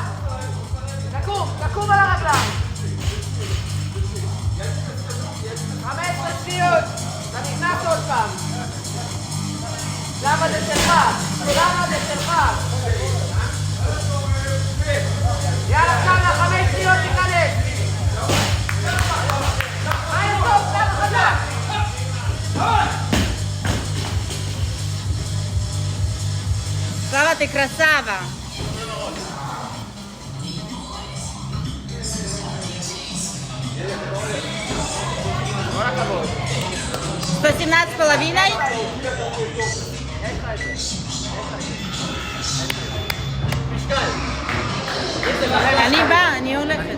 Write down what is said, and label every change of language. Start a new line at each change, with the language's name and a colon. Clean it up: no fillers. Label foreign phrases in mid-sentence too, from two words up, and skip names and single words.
Hebrew: תקום, תקום על הרגליים! 15 שניות! אתה נכנס עוד פעם! למה זה שלך? למה זה שלך? יאללה, קאנה, 5 שניות תיכנס! מה יסוף? למה חזק?
Russian: Slava, ты красава!
Hebrew: כל הכבוד. 117,5? אני באה, אני הולכת.